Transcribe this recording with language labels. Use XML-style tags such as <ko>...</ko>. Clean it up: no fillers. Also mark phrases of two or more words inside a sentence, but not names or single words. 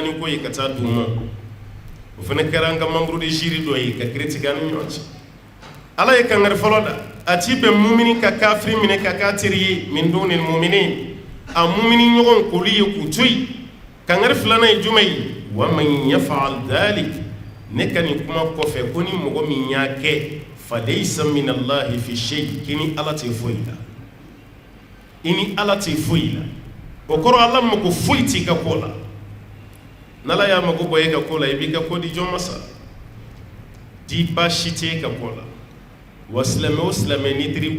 <bm>ni ko ye ka taa d'u ma o fana kɛra an ka</bm> <fr>membre de jury</fr> <bm>dɔ ye ka critiquer an ni ɲɔgɔn cɛ ala ye kangari fɔlɔ da a ti bɛn mumini ka kafiri minɛ ka k'a teri ye</bm> <ar>من دون المؤمنين</ar> <bm>a mumini ɲɔgɔn k'olu ye k'u to yen kangari filanan ye jumɛn ye</bm> <ar>ومن يفعل ذلك</ar> <bm>ne ka nin kuma kɔfɛ ko ni mɔgɔ min y'a kɛ falaysa</bm> <ar>من الله في شيء</ar> <bm>kini ala tɛ foyi la i ni ala tɛ foyi la o kɔrɔ ala mago foyi t'i ka ko la n'ala y'a mago bɔ e ka ko la i b'i ka ko di jɔn ma sa di baasi tɛ e ka ko la wa silamɛ o silamɛ n'i teri</bm>